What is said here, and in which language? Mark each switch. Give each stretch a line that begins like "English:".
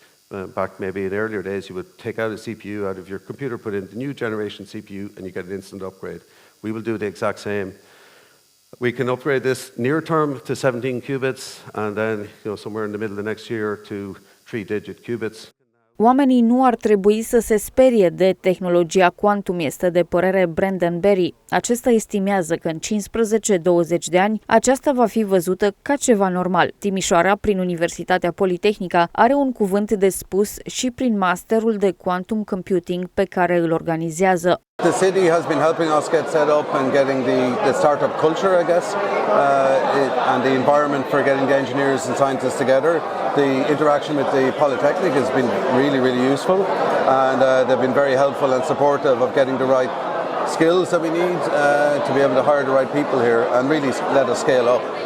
English: back maybe in earlier days, you would take out a CPU out of your computer, put in the new generation CPU, and you get an instant upgrade. We will do the exact same. We can upgrade this near term to 17 qubits, and then somewhere in the middle of the next year to 3-digit qubits.
Romanian: Oamenii nu ar trebui să se sperie de tehnologia quantum, este de părere Brandon Berry. Acesta estimează că în 15-20 de ani aceasta va fi văzută ca ceva normal. Timișoara, prin Universitatea PoliTechnica, are un cuvânt de spus și prin masterul de quantum computing pe care îl organizează.
English: The city has been helping us get set up and getting the startup culture, I guess, and the environment for getting the engineers and scientists together. The interaction with the PoliTechnic has been really, really useful, and they've been very helpful and supportive of getting the right skills that we need to be able to hire the right people here and really let us scale up.